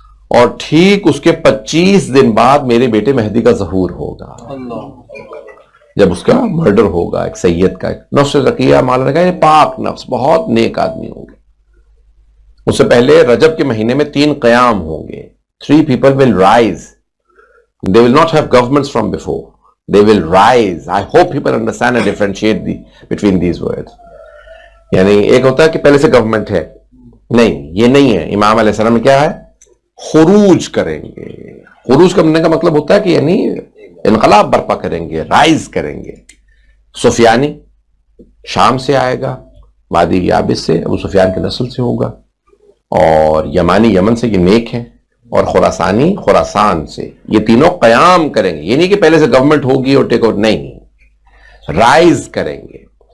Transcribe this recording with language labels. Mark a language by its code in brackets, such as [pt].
[ur] اور ٹھیک اس کے 25 دن بعد میرے بیٹے مہدی کا ظہور ہوگا، جب اس کا مرڈر ہوگا ایک سید کا۔ ایک نفس زکیہ مولا نے کہا یہ پاک نفس، بہت نیک آدمی ہوں گے۔ اس سے پہلے رجب کے مہینے میں 3 قیام ہوں گے۔ [en] 3 people will rise. They will not have governments from before. They will rise. I hope people understand and differentiate between these words. [ur] یعنی ایک ہوتا ہے کہ پہلے سے گورنمنٹ ہے، نہیں یہ نہیں ہے۔ امام علیہ السلام میں کیا ہے؟ خروج کریں گے۔ خروج کرنے کا مطلب ہوتا ہے کہ یعنی انقلاب برپا کریں گے، رائز کریں گے۔ سفیانی شام سے آئے گا، وادی یابس سے، ابو سفیان کی نسل سے ہوگا، اور یمانی یمن سے، یہ نیک ہیں، اور خراسانی خراسان سے۔ یہ تینوں قیام کریں گے، یہ نہیں کہ پہلے سے گورنمنٹ ہوگی اور ٹیک اوور، نہیں، رائز کریں گے۔